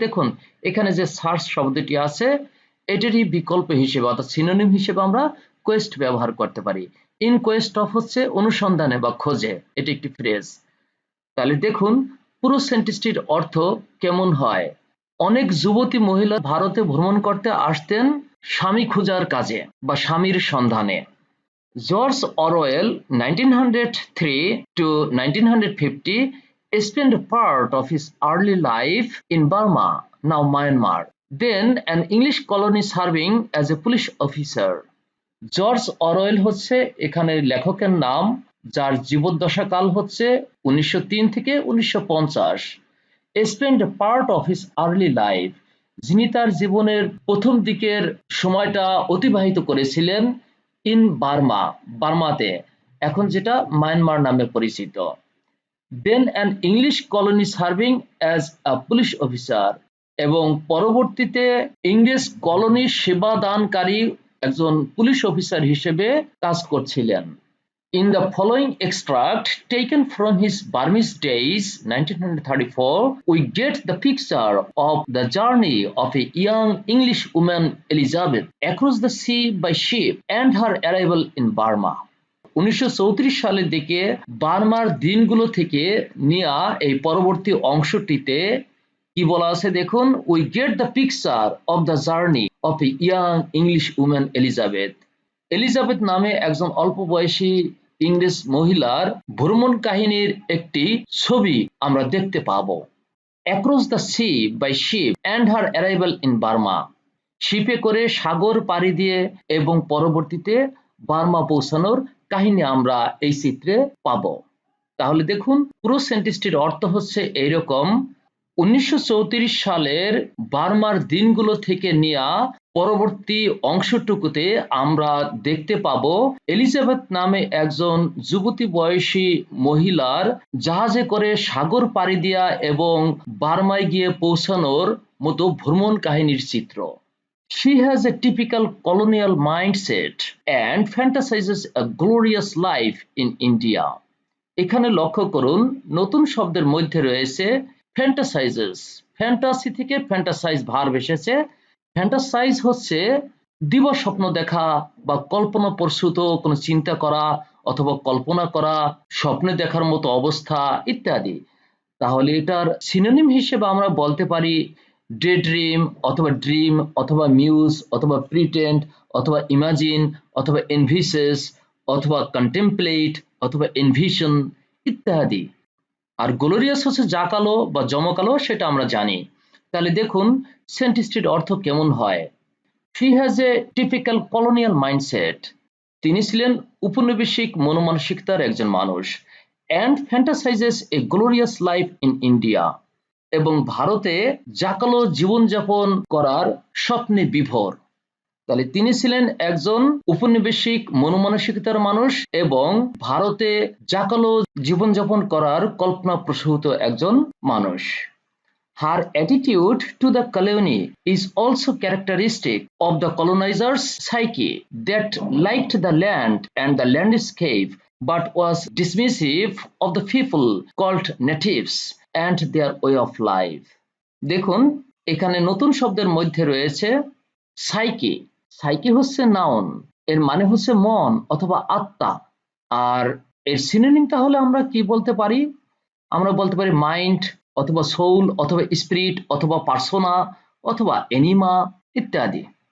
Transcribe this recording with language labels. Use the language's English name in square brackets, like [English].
[Bangla] দেখুন, এখানে যে সার্চ শব্দটি আছে এটারই বিকল্প হিসেবে অর্থাৎ সিনোনিম হিসেবে আমরা কোয়েস্ট ব্যবহার করতে পারি। ইন কোয়েস্ট অফ হচ্ছে অনুসন্ধানে বা খোঁজে, এটি একটি ফ্রেজ। তাহলে দেখুন, পুরো সেন্টেন্সটির অর্থ কেমন হয়: অনেক যুবতী মহিলা ভারতে ভ্রমণ করতে আসতেন স্বামী খোঁজার কাজে বা স্বামীর সন্ধানে। [English] George Orwell 1903 to 1950 spent part of his early life in Burma, now Myanmar, then an English colony serving as a police officer. [Bangla] George Orwell হচ্ছে এখানে লেখকের নাম, যার জীবদ্দশাকাল হচ্ছে 1903 থেকে 1950। [English] spend part of his early life, [Bangla] যিনি তার জীবনের প্রথম দিকের সময়টা অতিবাহিত করেছিলেন [English] in Burma, [Bangla] বার্মাতে, এখন যেটা মায়ানমার নামে পরিচিত। [English] then an English colony serving as a police officer, [Bangla] এবং পরবর্তীতে ইংরেজ কলোনির সেবা দানকারী একজন পুলিশ অফিসার হিসেবে কাজ করছিলেন। [English] In the following extract taken from his Burmese days 1934, we get the picture of the journey of a young English woman Elizabeth across the sea by ship and her arrival in Burma. [Bangla] 1934 সালের দিকে বার্মার দিনগুলো থেকে নেয়া এই পরবর্তী অংশটিতে কি বলা আছে দেখুন: [English] we get the picture of the journey of a young English woman Elizabeth. [Bangla] Elizabeth নামে একজন অল্প বয়সী ইংরেজ মহিলার ভ্রমণ কাহিনীর একটি ছবি আমরা দেখতে পাবো। [English] across the sea by ship and her arrival in Burma, [Bangla] শিপে করে সাগর পাড়ি দিয়ে এবং পরবর্তীতে বার্মা পৌঁছানোর কাহিনী আমরা এই চিত্রে পাবো। তাহলে দেখুন, পুরো সেন্টেন্সটির অর্থ হচ্ছে এইরকম: 1934 সালের বার্মার দিনগুলো থেকে নেয়া পরবর্তী অংশটুকুতে আমরা দেখতে পাবো এলিজাবেথ নামে একজন যুবতী বয়সী মহিলার জাহাজে করে সাগর পাড়ি দেয়া এবং বার্মায় গিয়ে পৌঁছানোর মতো ভ্রমণ কাহিনীর চিত্র। [English] She has a typical colonial mindset and fantasizes a glorious life in India. [Bangla] এখানে লক্ষ্য করুন, নতুন শব্দের মধ্যে রয়েছে ফ্যান্টাসাইজেস। ফ্যান্টাসি থেকে ফ্যান্টাসাইজ ভার্ব এসেছে। ফ্যান্টাসাইজ হচ্ছে দিবা স্বপ্ন দেখা বা কল্পনা প্রসূত কোনো চিন্তা করা অথবা কল্পনা করা, স্বপ্নে দেখার মতো অবস্থা ইত্যাদি। তাহলে এটার সিনোনিম হিসেবে আমরা বলতে পারি ডে ড্রিম অথবা ড্রিম অথবা মিউজ অথবা প্রিটেন্ড অথবা ইমাজিন অথবা এনভিসেস অথবা কন্টেমপ্লেট অথবা এনভিশন ইত্যাদি। আর গ্লোরিয়াস হচ্ছে জাঁকালো বা জমকালো, সেটা আমরা জানি। তাহলে দেখুন সেন্টিস্টির অর্থ কেমন হয়। [English] She has a typical colonial mindset. [Bangla] তিনি ছিলেন উপনিবেশিক মনোমানসিকতার একজন মানুষ [English] and fantasizes a glorious life in India, [Bangla] এবং ভারতে জাঁকালো জীবনযাপন করার স্বপ্নে বিভোর। তাহলে তিনি ছিলেন একজন উপনিবেশিক মনোমানসিকতার মানুষ এবং ভারতে জাঁকালো জীবনযাপন করার কল্পনাপ্রসূত একজন মানুষ। [English] Her attitude to the colony is also characteristic of the colonizer's psyche, that liked the land and the landscape but was dismissive of the people called natives and their way of life. [Bangla] দেখুন এখানে নতুন শব্দের মধ্যে রয়েছে psyche. Psyche হচ্ছে noun, এর মানে হচ্ছে মন অথবা আত্মা। আর এর সিনোনিম তাহলে আমরা কি বলতে পারি? আমরা বলতে পারি মাইন্ড অথবা সোল অথবা স্পিরিট অথবা পার্সোনা অথবা এনিমা ইত্যাদি।